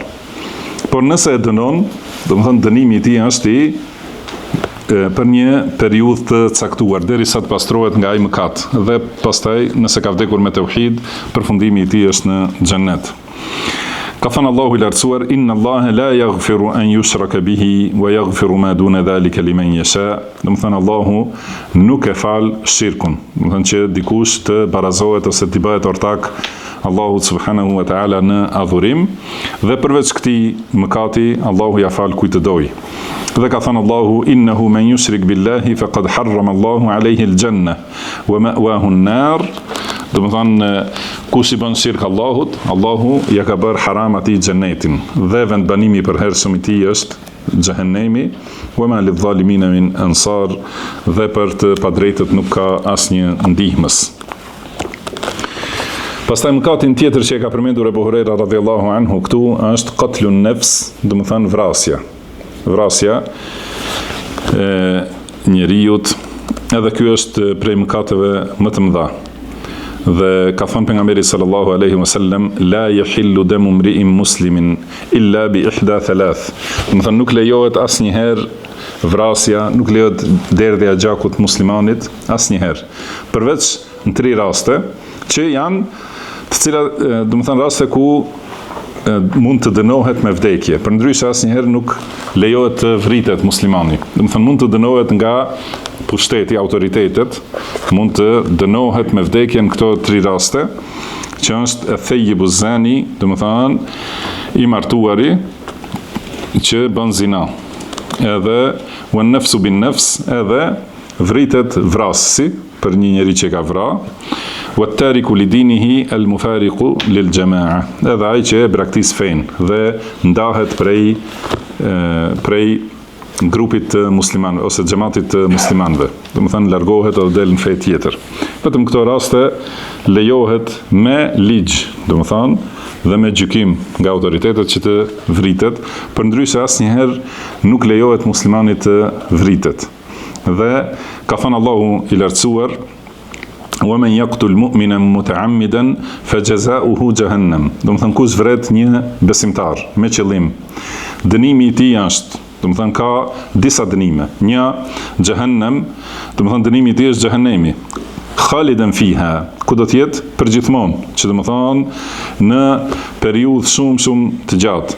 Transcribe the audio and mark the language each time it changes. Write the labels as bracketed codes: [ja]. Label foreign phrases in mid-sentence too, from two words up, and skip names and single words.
[sq] Por nëse e dënon, do të thënë dënimi i tij është për një periudhë të caktuar, derisa të pastrohet nga ai mëkat. Dhe pastaj, nëse ka vdekur me tauhid, përfundimi i tij është në xhennet. Ka thënë Allahu i lartësuar, [ar] إن الله لا يغفر أن يشرك به ويغفر ما دون ذلك لمن يشاء. [sq] Do të thënë Allahu nuk e fal shirkun. Do të thënë që dikush të barazohet ose të bëhet ortak Allahu [ar] سبحانه وتعالى [sq] në adhurim, dhe përveç këtij mëkati Allahu ja fal kujt të doj. Dhe ka thënë Allahu, [ar] إنه من يشرك بالله فقد حرم الله عليه الجنة ومأواه النار. [sq] Do të thënë kush i bën shirk Allahut, Allahu ja ka bërë haram atij xhenetin, dhe vendbanimi i përhershëm i tij është xhehenemi, [ar] وما للظالمين من أنصار, [sq] dhe për të padrejtët nuk ka asnjë ndihmës. Pastaj mëkatin tjetër që e ka përmendur Ebu Hurajra [ar] رضي الله عنه [sq] këtu është [ar] قتل النفس, [sq] do të thënë vrasja. Vrasja njeriut, edhe ky është prej mëkateve më të mëdha. Dhe ka thënë pejgamberi [ar] صلى الله عليه وسلم, لا يحل دم امرئ مسلم إلا بإحدى ثلاث. [sq] Do të thënë nuk lejohet asnjëherë vrasja, nuk lejohet derdhja e gjakut muslimanit asnjëherë, përveç në 3 raste që janë të cilat, do të thënë raste ku mund të dënohet me vdekje. Përndryshe asnjëherë nuk lejohet të vritet muslimani. Do të thënë mund të dënohet nga pushteti, autoritetet, mund të dënohet me vdekje në këto 3 raste, që është e [ar] الثيب الزاني, [sq] do të thënë i martuari që bën zina, edhe [ar] والنفس بالنفس, [sq] edhe vritet vrasësi për një njeri që ka vra, [ar] والتارك لدينه المفارق للجماعة, [sq] edhe ai që e braktis fen dhe ndahet prej grupit të muslimanëve ose xhamatit të muslimanëve. Do të thënë largohet ose del në fe tjetër. Vetëm këto raste lejohet me ligj, do të thënë, dhe me gjykim nga autoritetet që të vritet, përndryshe asnjëherë nuk lejohet muslimanit të vritet. Dhe ka thënë Allahu i lartësuar, [ar] وَمَنْ يَقْتُلْ مُؤْمِنًا مُتَعَمِّدًا فَجَزَاؤُهُ جَهَنَّمْ. [sq] Do të thënë kush vret një besimtar me qëllim, dënimi i tij është, do të thënë ka disa dënime. Një, xhehenem, do të thënë dënimi i tij është xhehenemi. [ar] خالدا فيها, [sq] ku do të jetë përgjithmonë, që do të thënë në periudhë shumë të gjatë.